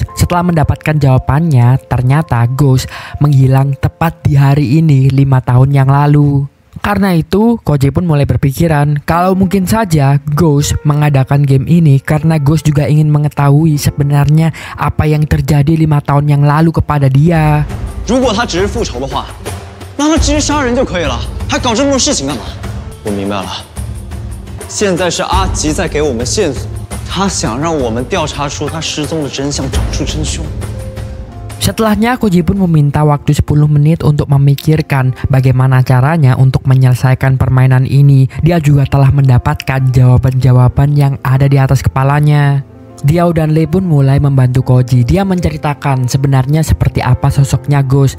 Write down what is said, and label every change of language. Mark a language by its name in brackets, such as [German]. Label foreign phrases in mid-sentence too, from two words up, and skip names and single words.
[Indonesian] Setelah mendapatkan jawabannya, ternyata Ghost menghilang tepat di hari ini 5 tahun yang lalu. Karena itu, Koji pun mulai berpikiran kalau mungkin saja Ghost mengadakan game ini karena Ghost juga ingin mengetahui sebenarnya apa yang terjadi 5 tahun yang lalu kepada dia. [Chinese] 如果他只是复仇的话，那他直接杀人就可以了，还搞这么多事情干嘛？我明白了，现在是阿吉在给我们线索，他想让我们调查出他失踪的真相，找出真凶。 [Indonesian] Setelahnya Koji pun meminta waktu 10 menit untuk memikirkan bagaimana caranya untuk menyelesaikan permainan ini. Dia juga telah mendapatkan jawaban-jawaban yang ada di atas kepalanya. Diao dan Lee pun mulai membantu Koji. Dia menceritakan sebenarnya seperti apa sosoknya Ghost.